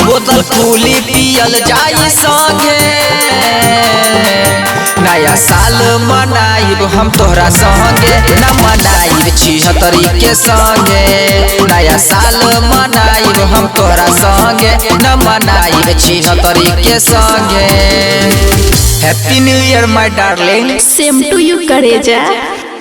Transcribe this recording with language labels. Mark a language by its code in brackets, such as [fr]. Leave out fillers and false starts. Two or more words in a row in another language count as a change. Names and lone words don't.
[bho] बोतल खुली पियल जाई संगे। नया साल मनाइब हम तोहरा संगे, न मनाइब 76 के संगे। नया साल मनाइब हम तोहरा संगे, न मनाइब 76 के संगे। [en] happy new year my darling. same to you करेजा।